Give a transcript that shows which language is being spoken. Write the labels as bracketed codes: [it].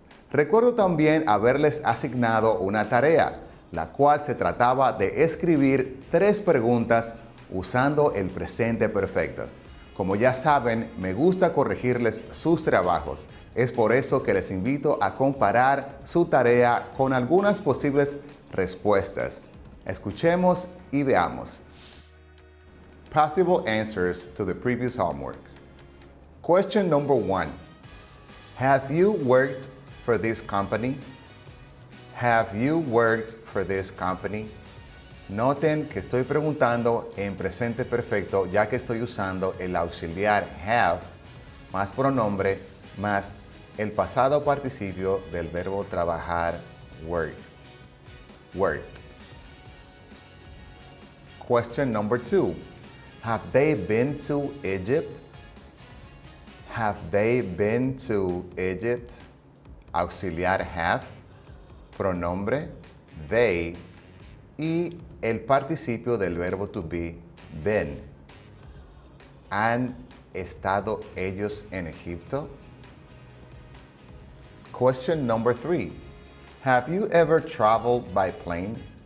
[es] Recuerdo también haberles asignado una tarea, la cual se trataba de escribir 3 preguntas usando el presente perfecto. Como ya saben, me gusta corregirles sus trabajos. Es por eso que les invito a comparar su tarea con algunas posibles respuestas. Escuchemos y veamos. [en] Possible answers to the previous homework. Question number 1. Have you worked for this company? Have you worked for this company? [es] Noten que estoy preguntando en presente perfecto ya que estoy usando el auxiliar have más pronombre más el pasado participio del verbo trabajar work. [en] Worked. Question number 2. Have they been to Egypt? Have they been to Egypt? [es] Auxiliar have, pronombre they y el participio del verbo to be, been. ¿Han estado ellos en Egipto? [en] Question number 3. Have you ever traveled by plane?